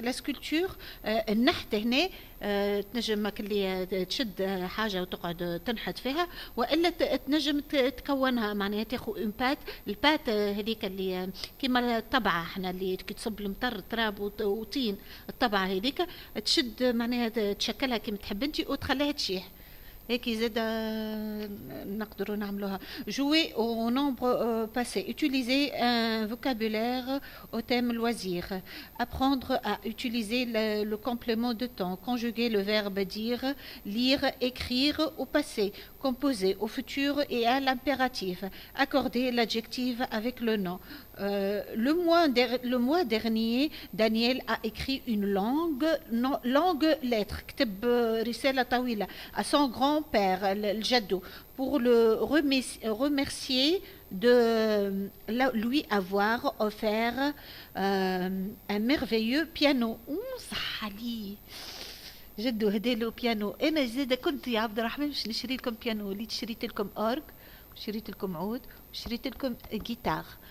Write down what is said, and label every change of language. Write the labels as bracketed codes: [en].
[ar] لا سكولتور النحت هنا تنجم اللي تشد حاجه وتقعد تنحت فيها، والا تنجم تكونها معناها تاخذ اون بات. البات هذيك اللي كيما الطبعه احنا اللي كي تصب المطر تراب وطين، الطبعه هذيك تشد معناها تشكلها كيما تحب انت وتخليها تشيح هيك زاد نقدروا نعملوها. [fr] Jouer au nombre passé. Utiliser un vocabulaire au thème loisir. Apprendre à utiliser le complément de temps. Conjuguer le verbe dire, lire, écrire au passé. Composer au futur et à l'impératif. Accorder l'adjectif avec le nom. Le mois dernier, Daniel a écrit une longue lettre, [ar] كتب رسالة طويلة [fr] à son grand-père, الجدو, pour le remercier de lui avoir offert un merveilleux piano. [ar] صح علي جدو هدي له بيانو. انا زيد كنت يا عبد الرحمن باش نشري لكم بيانو، اللي شريت لكم اورج وشريت لكم عود وشريت لكم جيتار.